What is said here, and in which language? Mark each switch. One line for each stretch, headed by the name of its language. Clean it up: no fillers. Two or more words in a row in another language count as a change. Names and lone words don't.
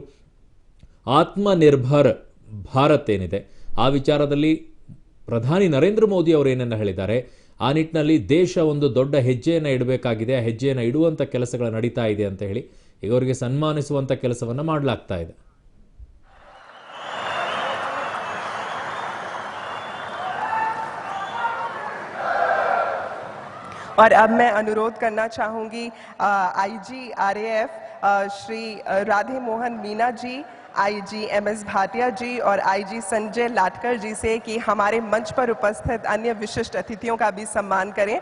Kannada: ಆತ್ಮನಿರ್ಭರ್ ಭಾರತ್ ಏನಿದೆ ಆ ವಿಚಾರದಲ್ಲಿ ಪ್ರಧಾನಿ ನರೇಂದ್ರ ಮೋದಿ ಅವರು ಏನನ್ನ ಹೇಳಿದ್ದಾರೆ, ಆ ನಿಟ್ಟಿನಲ್ಲಿ ದೇಶ ಒಂದು ದೊಡ್ಡ ಹೆಜ್ಜೆಯನ್ನು ಇಡಬೇಕಾಗಿದೆ, ಆ ಹೆಜ್ಜೆಯನ್ನು ಇಡುವಂಥ ಕೆಲಸಗಳು ನಡೀತಾ ಇದೆ ಅಂತ ಹೇಳಿ ಈಗ ಅವರಿಗೆ ಸನ್ಮಾನಿಸುವಂಥ ಕೆಲಸವನ್ನು ಮಾಡಲಾಗ್ತಾ ಇದೆ.
Hindi: और अब मैं अनुरोध करना चाहूंगी IG RAF श्री राधे मोहन मीना जी, IG MS भाटिया जी और IG संजय लाटकर जी से कि हमारे मंच पर उपस्थित अन्य विशिष्ट अतिथियों का भी सम्मान करें.